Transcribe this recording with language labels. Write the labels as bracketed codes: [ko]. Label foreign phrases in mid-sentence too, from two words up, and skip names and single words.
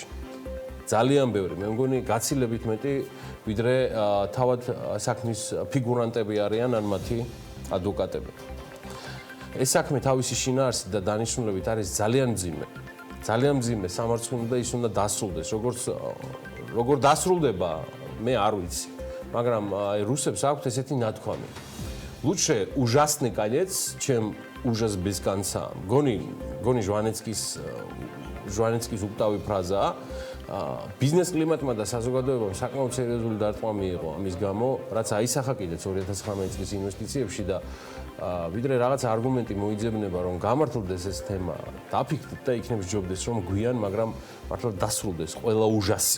[ka] ძალიან ბევრი, მე მგონი გაცილებით მეტი, ვიდრე თავად საქმის ფიგურანტები არიან ან მათი ადვოკატები. ეს საქმე თავისი შინაარსით და დანიშნულებით არის ძალიან მძიმე. ძალიან მძიმე სამართლმდ და ის უნდა დასრულდეს. როგორ დასრულდება, მე არ ვიცი. მაგრამ რუსებს აქვთ ესეთი ნათქვამი. [ru] Лучше ужасный конец, чем ужас без конца. [ka] გონი ჟვანეცკის უკვდავი ფრაზაა. ბიზნეს კლიმატმა და საზოგადოებამ საკმაოდ სერიოზული დარტყმა მიიღო ამის გამო, რაც აისახა კიდეც 2019 წლის ინვესტიციებში და ვიდრე რაღაც არგუმენტი მოიძებნება, რომ გამართლდეს ეს თემა, დაფიქრდეთ და იქნებ სჯობდეს, რომ გვიან, მაგრამ მართლა დასრულდეს ყველა უჟასი.